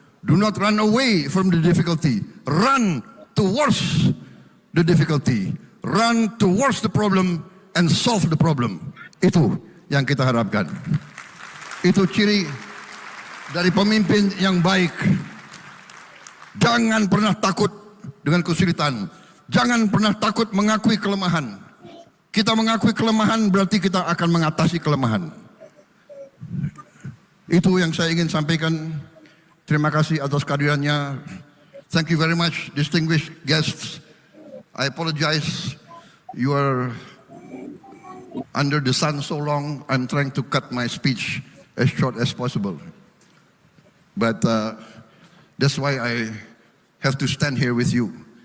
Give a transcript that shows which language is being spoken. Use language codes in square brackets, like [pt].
[en] Do not run away from the difficulty. Run towards the difficulty. Run towards the problem and solve the problem. [id] Itu yang kita harapkan. Itu ciri dari pemimpin yang baik. Jangan pernah takut dengan kesulitan. Jangan pernah takut mengakui kelemahan. Kita mengakui kelemahan berarti kita akan mengatasi kelemahan. Itu yang saya ingin sampaikan. Terima kasih atas kehadirannya. [en] Thank you very much, distinguished guests. I apologize. You are under the sun so long. I'm trying to cut my speech as short as possible. But that's why I have to stand here with you.